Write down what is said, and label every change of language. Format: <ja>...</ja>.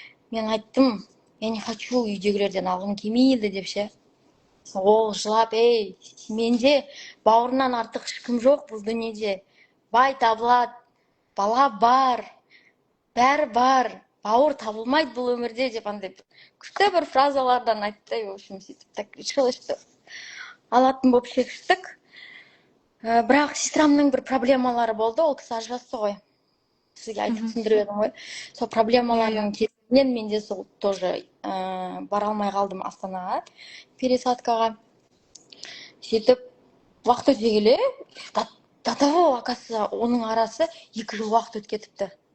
<kk>Мен айттым,</kk> <ru>я не хочу</ru> <kk>үйдегілерден алғым келмейді деп ше. Ол жылап, менде бауырынан артық ешкім жоқ бұл дүниеде. Бай табылады, бала бар, бәрі бар, бауыр табылмайды бұл өмірде деп андай күшті бір фразалардан айтты.</kk> <ru>В общем,</ru> <kk>сөйтіп</kk> <ru>так решила, что</ru> <kk>алатын болып шештік. Бірақ сестрамның бір проблемалары болды, ол кісі ажырасты ғой. Сізге айтып түсіндіріп едім ғой. Сол проблемалардың кезінен мен де сол</kk> <ru>тоже</ru> <kk>бара алмай қалдым Астанаға, пересадкаға. Сөйтіп уақыт өте келе,</kk> <ru>до того, оказывается,</ru> <kk>оның арасы 2 жыл уақыт өтіп кетіпті.</kk>